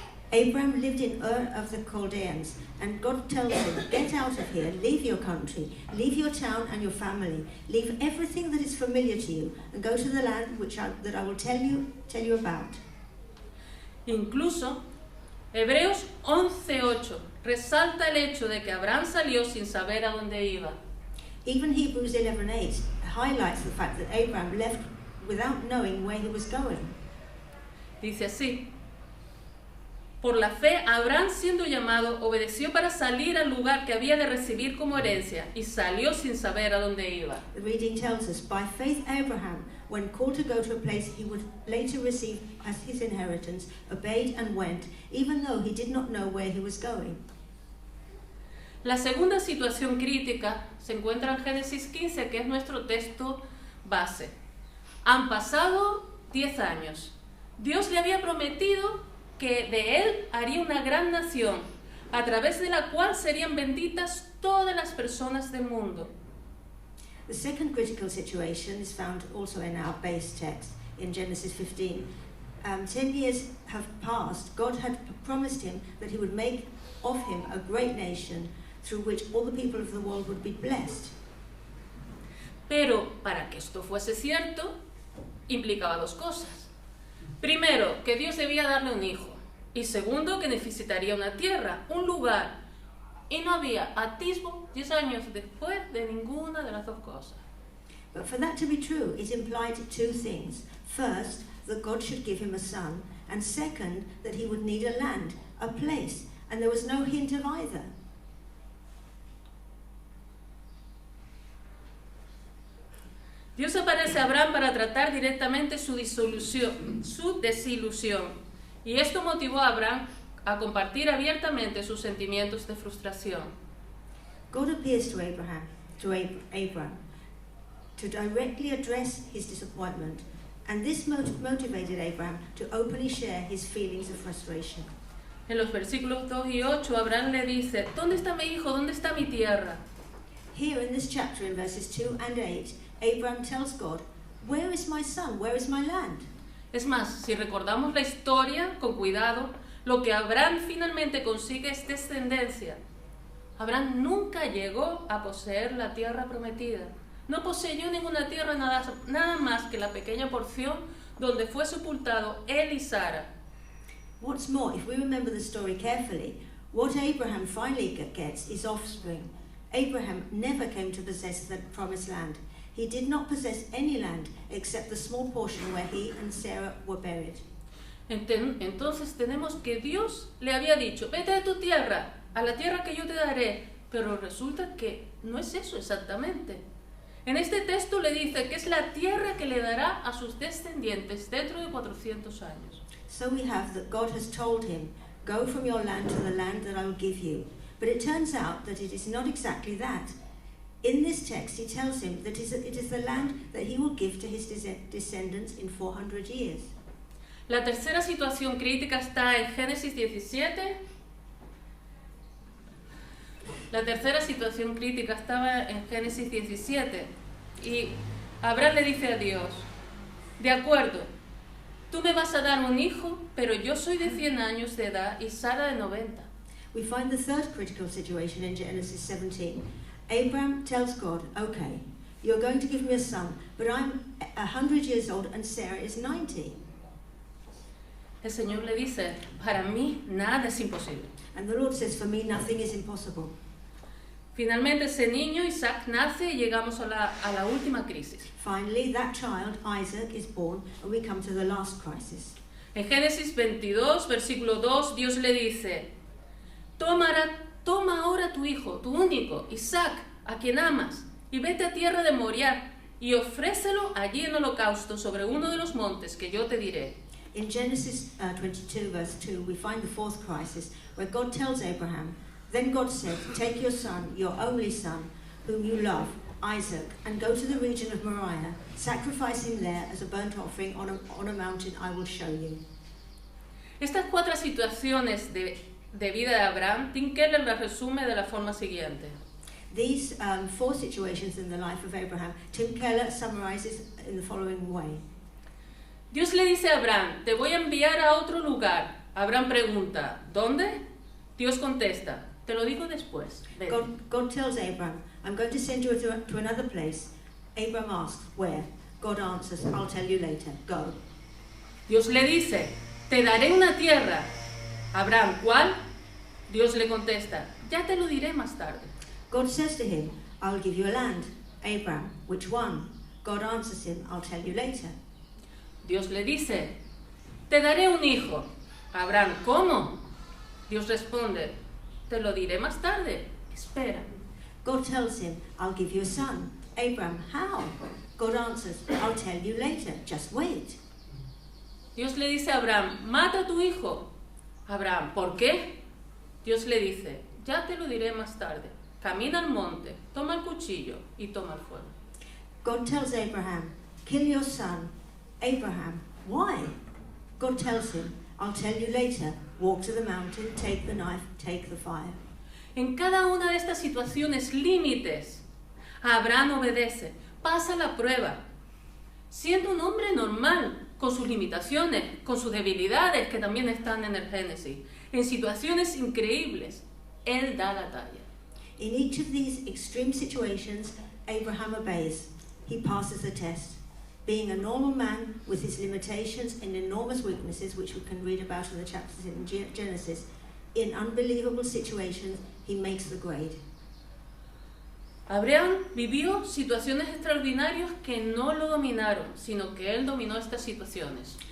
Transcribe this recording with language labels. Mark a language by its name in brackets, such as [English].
[English] Abraham lived in Ur of the Chaldeans, and God tells him, Get out of here, leave your country, leave your town and your family, leave everything that is familiar to you, and go to the land that I will tell you about. [Spanish] Incluso, Hebreos 11:8 resalta el hecho de que Abraham salió sin saber a dónde iba. [English] Even Hebrews 11:8 highlights the fact that Abraham left without knowing where he was going. [Spanish] Dice así: Por la fe, Abraham, siendo llamado, obedeció para salir al lugar que había de recibir como herencia, y salió sin saber a dónde iba. [English] The reading tells us, by faith Abraham, when called to go to a place he would later receive as his inheritance, obeyed and went, even though he did not know where he was going. [Spanish] La segunda situación crítica se encuentra en Génesis 15, que es nuestro texto base. Han pasado 10 años. Dios le había prometido que de él haría una gran nación, a través de la cual serían benditas todas las personas del mundo. [English] The second critical situation is found also in our base text in Genesis 15. 10 years have passed. God had promised him that he would make of him a great nation through which all the people of the world would be blessed. [Spanish] Pero para que esto fuese cierto, implicaba 2 cosas. Primero, que Dios debía darle un hijo. Y segundo, que necesitaría una tierra, un lugar. Y no había atisbo 10 años después de ninguna de las 2 cosas. [English] But for that to be true, it implied 2 things. First, that God should give him a son. And second, that he would need a land, a place. And there was no hint of either. [Spanish] Dios aparece a Abraham para tratar directamente su desilusión, y esto motivó a Abraham a compartir abiertamente sus sentimientos de frustración. [English] God appears to Abram to directly address his disappointment, and this motivated Abraham to openly share his feelings of frustration. [Spanish] En los versículos 2 y 8, Abraham le dice, ¿dónde está mi hijo? ¿Dónde está mi tierra? [English] Here in this chapter, in verses 2 and 8, Abraham tells God, "Where is my son? Where is my land?" [Spanish] Es más, si recordamos la historia con cuidado, lo que Abraham finalmente consigue es descendencia. Abraham nunca llegó a poseer la tierra prometida. No poseyó ninguna tierra, nada más que la pequeña porción donde fue sepultado él y Sara. [English] What's more, if we remember the story carefully, what Abraham finally gets is offspring. Abraham never came to possess the promised land. He did not possess any land except the small portion where he and Sarah were buried. [Spanish] Entonces tenemos que Dios le había dicho, vete de tu tierra, a la tierra que yo te daré, pero resulta que no es eso exactamente. En este texto le dice que es la tierra que le dará a sus descendientes dentro de 400 años. [English] So we have that God has told him, "Go from your land to the land that I will give you." But it turns out that it is not exactly that. In this text, he tells him that it is the land that he will give to his descendants in 400 years. [Spanish] La tercera situación crítica está en Génesis 17. La tercera situación crítica estaba en Génesis 17. Y Abraham le dice a Dios, de acuerdo, tú me vas a dar un hijo, pero yo soy de 100 años de edad y Sara de 90. [English] We find the third critical situation in Genesis 17. Abraham tells God, "Okay, you're going to give me a son, but I'm 100 years old and Sarah is 90. [Spanish] El Señor le dice, para mí nada es imposible. [English] And the Lord says, "For me, nothing is impossible." [Spanish] Finalmente ese niño, Isaac, nace y llegamos a la última crisis. [English] Finally, that child, Isaac, is born, and we come to the last crisis. [Spanish] En Génesis 22, versículo 2, Dios le dice, toma ahora tu hijo, tu único, Isaac, a quien amas, y vete a tierra de Moriah, y ofrécelo allí en holocausto sobre uno de los montes que yo te diré. [English] In Genesis 22, verse 2, we find the fourth crisis, where God tells Abraham, "Then God said, take your son, your only son, whom you love, Isaac, and go to the region of Moriah, sacrifice him there as a burnt offering on a mountain I will show you." [Spanish] Estas cuatro situaciones de vida de Abraham, Tim Keller las resume de la forma siguiente. [English] These four situations in the life of Abraham, Tim Keller summarizes in the following way. [Spanish] Dios le dice a Abraham, te voy a enviar a otro lugar. Abraham pregunta, ¿dónde? Dios contesta, te lo digo después. [English] God tells Abraham, "I'm going to send you to another place." Abraham asks, "Where?" God answers, "I'll tell you later. Go." [Spanish] Dios le dice, te daré una tierra. Abraham, ¿cuál? Dios le contesta, ya te lo diré más tarde. [English] God says to him, "I'll give you a land." Abraham, "Which one?" God answers him, "I'll tell you later." [Spanish] Dios le dice, te daré un hijo. Abraham, ¿cómo? Dios responde, te lo diré más tarde. Espera. [English] God tells him, "I'll give you a son." Abraham, "How?" God answers, "I'll tell you later. Just wait." [Spanish] Dios le dice a Abraham, mata a tu hijo. Abraham, ¿por qué? Dios le dice, ya te lo diré más tarde. Camina al monte, toma el cuchillo y toma el fuego. [English] God tells Abraham, "Kill your son." Abraham, "Why?" God tells him, "I'll tell you later. Walk to the mountain, take the knife, take the fire." [Spanish] En cada una de estas situaciones límites, Abraham obedece, pasa la prueba, siendo un hombre normal, con sus limitaciones, con sus debilidades que también están en el Génesis. En situaciones increíbles, él da la talla. [English] In each of these extreme situations, Abraham obeys. He passes the test. Being a normal man with his limitations and enormous weaknesses, which we can read about in the chapters in Genesis, in unbelievable situations, he makes the grade. [Spanish] Abraham vivió situaciones extraordinarias que no lo dominaron, sino que él dominó estas situaciones.